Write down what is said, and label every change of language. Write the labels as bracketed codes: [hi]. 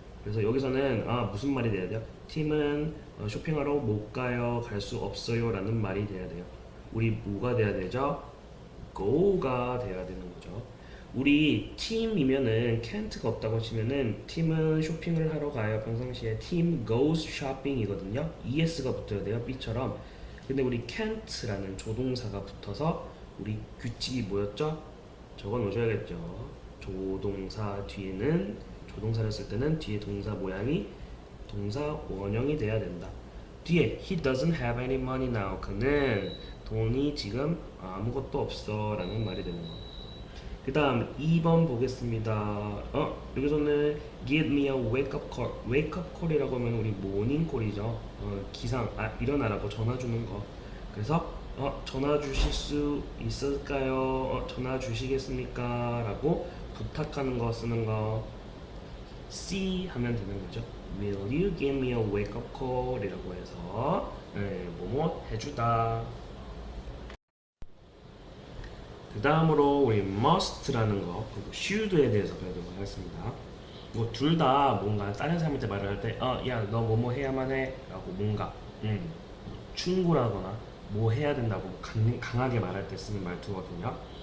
[ko] 그래서 여기서는 무슨 말이 돼야 돼요? 팀은 쇼핑하러 못 가요, 갈 수 없어요 라는 말이 돼야 돼요. 우리 뭐가 돼야 되죠? go가 돼야 되는 거죠. 우리 팀이면은 can't가 없다고 치면은 팀은 쇼핑을 하러 가요. 평상시에 [en] team goes shopping [ko] 이거든요. es가 붙어야 돼요. B처럼. 근데 우리 can't라는 조동사가 붙어서 우리 규칙이 뭐였죠? 적어 놓으셔야겠죠. 조동사 뒤에는 조동사를 쓸 때는 뒤에 동사 모양이 동사 원형이 돼야 된다. 뒤에 [en] he doesn't have any money now. [ko] 그는 돈이 지금 아무것도 없어 라는 말이 되는 거. 그 다음 2번 보겠습니다. 여기서는 [en] give me a wake up call. [ko] wake up call이라고 하면 우리 모닝 콜이죠. 기상, 일어나라고 전화 주는 거. 그래서 전화 주실 수 있을까요? 전화 주시겠습니까? 라고 부탁하는 거 쓰는 거. C 하면 되는 거죠. [en] Will you give me a wake up call? [ko] 이라고 해서 뭐뭐 해주다. 그 다음으로 우리 must라는 거 그리고 should에 대해서 배우도록 하겠습니다. 뭐 둘 다 뭔가 다른 사람한테 말을 할 때 야 너 뭐뭐 해야만 해 라고 뭔가 충고라거나 뭐 해야 된다고 강하게 말할 때 쓰는 말투거든요.